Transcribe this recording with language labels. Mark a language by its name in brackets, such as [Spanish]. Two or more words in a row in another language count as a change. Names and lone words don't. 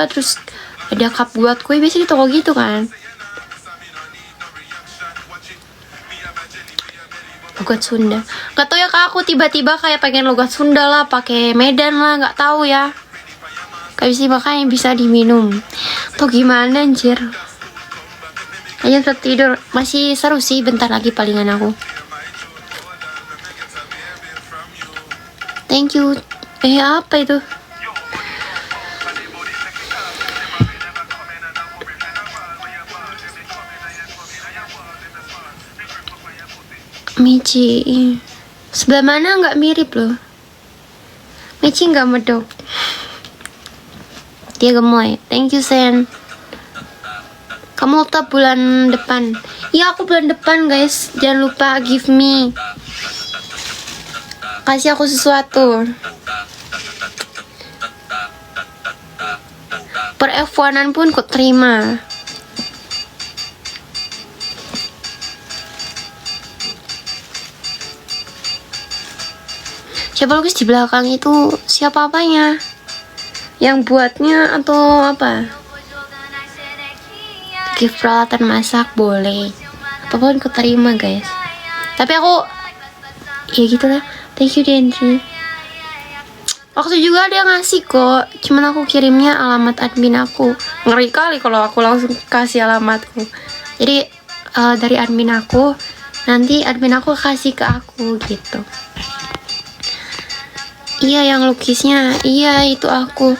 [Indonesian] Terus ada cup buat kue, biasa di toko gitu kan. Logat Sunda, nggak tahu ya kak, aku tiba-tiba kayak pengen logat Sunda lah, pakai Medan lah, nggak tahu ya. Kayak bisa makanya bisa diminum tuh gimana anjir. Hanya tertidur, masih seru sih, bentar lagi palingan aku. [English] Thank you. [Indonesian] Apa itu? Michi sebelah mana nggak mirip loh. Michi nggak medok, dia gemoy. [English] Thank you [Indonesian] Sen. Kamu tetap bulan depan. Ya aku bulan depan guys, jangan lupa [English] give me, [Indonesian] kasih aku sesuatu. Per F1an pun ku terima. Siapa lukis di belakang itu? Siapa apanya? Yang buatnya atau apa? Gift peralatan masak boleh, apapun ku terima guys. Tapi aku ya gitulah. [English] Thank you Dendri. [Indonesian] Waktu juga ada yang ngasih kok, cuman aku kirimnya alamat admin aku. Ngeri kali kalau aku langsung kasih alamatku. Jadi dari admin aku, nanti admin aku kasih ke aku gitu. Iya yang lukisnya, iya itu aku.